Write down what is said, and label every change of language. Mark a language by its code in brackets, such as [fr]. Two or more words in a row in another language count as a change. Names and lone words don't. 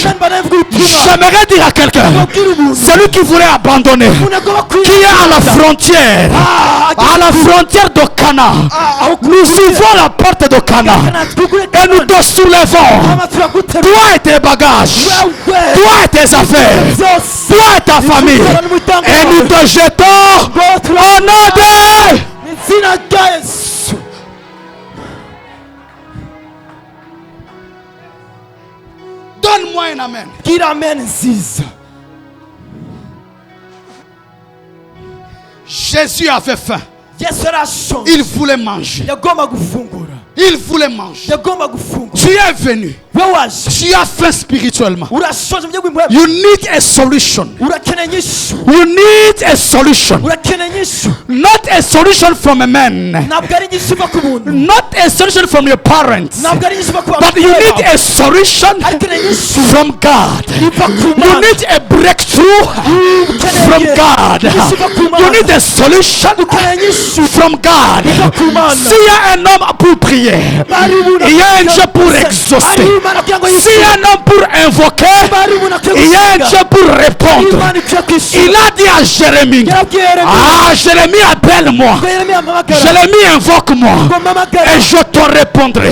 [fr] J'aimerais dire à quelqu'un, celui qui voulait abandonner, qui est à la frontière de Cana. Nous ouvrons la porte de Cana et nous te soulevons. Toi et tes bagages, toi et tes affaires, toi et ta famille, et nous te jetons au nom de... [rn] izina rya Yesu [fr] Donne-moi un amen. [rn] gira amen nziza [fr] Jésus avait faim. [rn] Yesu yarashonje [fr] Il voulait manger. [rn] yagomba gufungura [fr] Il voulait manger. [rn] yagomba gufungura [fr] Tu es venu. [rn] we waje [fr] Tu as faim spirituellement. [rn] urashonje mu buryo bw'impwemu [en] You need a solution. [rn] urakeneye inyishu [en] You need a solution. [rn] urakeneye inyishu [en] Not a solution from a man. [rn] ntabwo ari inyishu iva ku muntu [en] Not a solution from your parents. [rn] ntabwo ari inyishu iva ku [en] But you need a solution [rn] ariko ni inyishu [en] from God. [rn] iva ku [en] You [rn] mana [en] need a breakthrough from God. You need a solution [rn] ukeneye inyishu [en] from God. [fr] S'il y a un homme pour prier, il y a un Dieu pour exaucer. S'il y a un homme pour invoquer, il y a un Dieu pour répondre. Il a dit à Jérémie, ah Jérémie, appelle-moi. Jérémie, invoque-moi. Et je te répondrai.